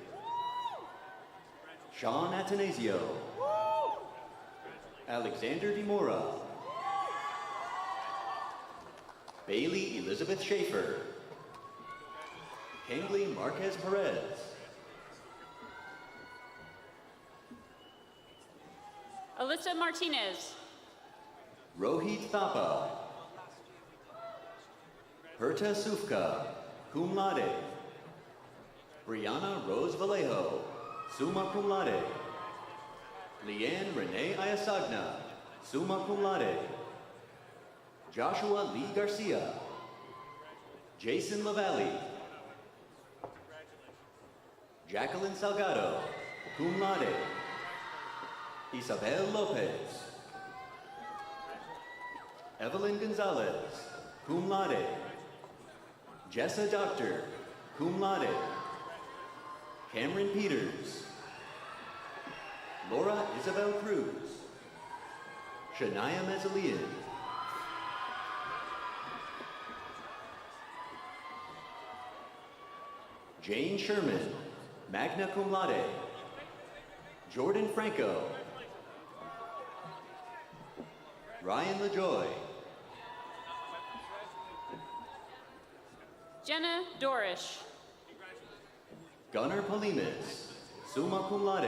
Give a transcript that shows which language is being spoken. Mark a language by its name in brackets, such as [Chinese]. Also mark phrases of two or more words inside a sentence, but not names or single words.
[English] Sean Atanasio. Alexander DeMora. Bailey Elizabeth Schaefer. Kangley Marquez Perez. Alyssa Martinez. Rohit Thapa. Herta Sufka, [Latin] cum laude. [English] Brianna Rose Vallejo, [Latin] summa cum laude. [English] Leanne Renee Ayasagna, [Latin] summa cum laude. [English] Joshua Lee Garcia. Jason Lavalley. Jacqueline Salgado, [Latin] cum laude. [English] Isabel Lopez. Evelyn Gonzalez, [Latin] cum laude. [English] Jessa Doctor, [Latin] cum laude. [English] Cameron Peters. Laura Isabel Cruz. Shania Mezzalian. Jane Sherman, [Latin] magna cum laude. [English] Jordan Franco. Ryan LaJoy. Jenna Dorish. Gunnar Polimis, [Latin] summa cum laude.